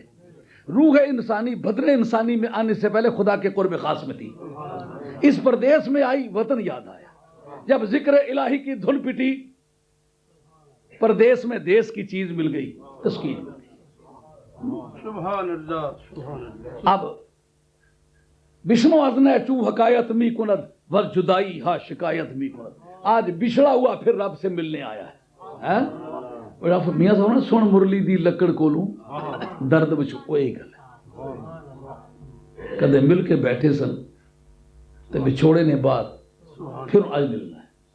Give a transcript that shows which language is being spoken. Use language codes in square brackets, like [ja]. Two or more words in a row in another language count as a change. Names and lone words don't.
[ur] روح انسانی بدن انسانی میں آنے سے پہلے خدا کے قرب خاص میں تھی. اس پردیس میں آئی وطن یاد آیا. جب ذکر الہی کی دھن پٹی پردیس میں دیس کی چیز مل گئی، تسکین مل گئی. [ar] سبحان اللہ سبحان اللہ. [fa] اب بشنو ازن چوں حکایت می کند ور جدائی ہا شکایت می کند. [ur] آج بچھڑا ہوا پھر رب سے ملنے آیا ہے. [pa] میاں صاحب نے سن مرلی دی لکڑ کولوں درد بچ وہی گل ہے. کدے مل کے بیٹھے سن تو بچھوڑے نے بعد پھر آج ملنا ہے.